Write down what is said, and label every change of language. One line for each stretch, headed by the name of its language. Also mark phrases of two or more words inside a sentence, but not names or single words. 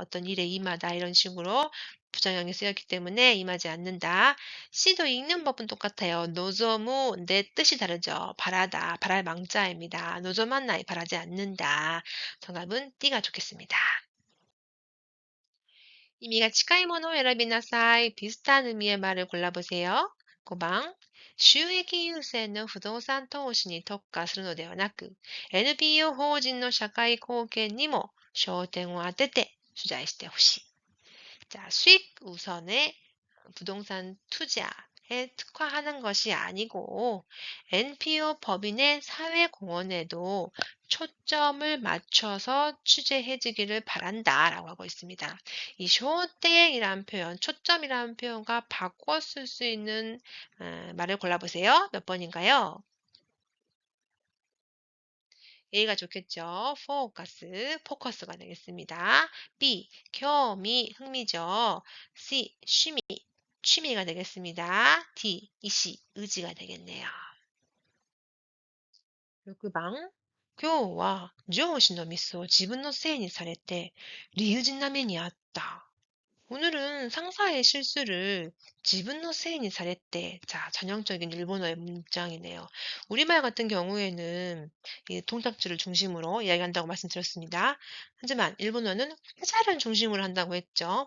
Korean: 어떤 일에 임하다 이런 식으로 부정형이 쓰였기 때문에 임하지 않는다. C도 읽는 법은 똑같아요. 노조무, 내 뜻이 다르죠. 바라다, 바랄 망자입니다. 노조마나이, 바라지 않는다. 정답은 D가 좋겠습니다.
Japanese: 의미가 近いものを選びなさい.
Korean: 비슷한 의미의 말을 골라보세요. 5번.
Japanese: 収益優先の不動産投資に特化するのではなく、 NPO 法人の社会貢献にも焦点を当てて取材してほしい.
Korean: 자, 수익 우선의 부동산 투자에 특화하는 것이 아니고 NPO 법인의 사회공헌에도 초점을 맞춰서 취재해주기를 바란다라고 하고 있습니다. 이 쇼땡이라는 표현, 초점이라는 표현과 바꿔 쓸 수 있는 말을 골라보세요. 몇 번인가요? A가 좋겠죠. 포커스가 되겠습니다. B, 경험이, 흥미죠. C, 취미가 되겠습니다. D, 이시, 의지가 되겠네요. 6번.
Japanese: 今日は上司のミスを自分のせいにされて理不尽な目にあった.
Korean: 오늘은 상사의 실수를
Japanese: 自分の せいに
Korean: 잘했대. 자, 전형적인 일본어의 문장이네요. 우리말 같은 경우에는 이 동작줄을 중심으로 이야기한다고 말씀드렸습니다. 하지만 일본어는 회사를 중심으로 한다고 했죠.